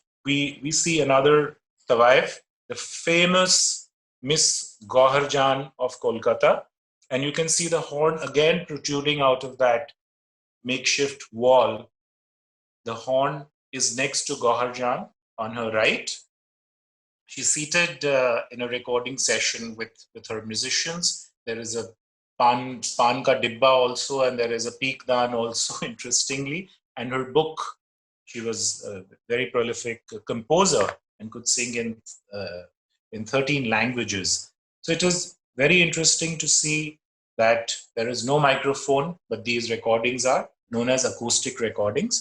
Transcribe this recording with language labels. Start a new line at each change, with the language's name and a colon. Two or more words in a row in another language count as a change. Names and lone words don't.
English: We see another Tawayef, the famous Miss Gohar Jan of Kolkata, and you can see the horn again protruding out of that makeshift wall. The horn is next to Gohar Jan on her right. She's seated in a recording session with her musicians. There is a
Hindi: पान का डिब्बा
English: also, and there is a peekdan also, interestingly. And her book, she was a very prolific composer and could sing in 13 languages. So it was very interesting to see that there is no microphone, but these recordings are known as acoustic recordings.